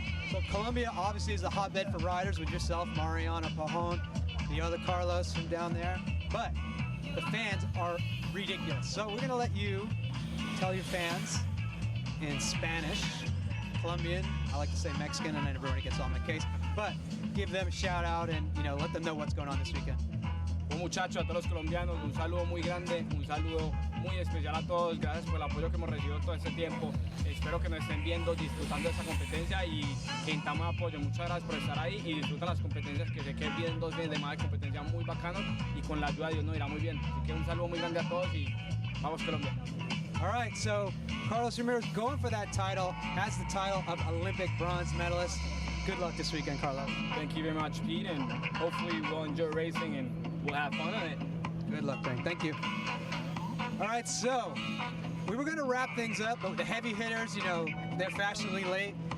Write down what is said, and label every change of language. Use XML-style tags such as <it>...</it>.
<en>So Colombia obviously is a hotbed for riders with yourself, Mariana Pajon, the other Carlos from down there. But the fans are ridiculous. So we're going to let you tell your fans in Spanish, Colombian, I like to say Mexican, and then everybody gets on my case, but give them a shout out and, you know, let them know what's going on this weekend.</en> <es>Bueno, muchachos, a todos los colombianos, un saludo muy grande, un saludo muy especial a todos. Gracias por el apoyo que hemos recibido todo este tiempo. Espero que nos estén viendo, disfrutando de esta competencia y que intentamos apoyo. Muchas gracias por estar ahí y disfrutan las competencias, que sé que vienen 2 días de más de competencia muy bacanos y con la ayuda de Dios nos irá muy bien. Así que un saludo muy grande a todos y vamos Colombia.</es> <en>All right, so Carlos Ramirez going for that title, has the title of Olympic bronze medalist. Good luck this weekend, Carlos. Thank you very much, Pete, and hopefully we'll enjoy racing and we'll have fun on it. Good luck, Ben. Thank you. All right, so we were going to wrap things up, but the heavy hitters, you know, they're fashionably late.</en>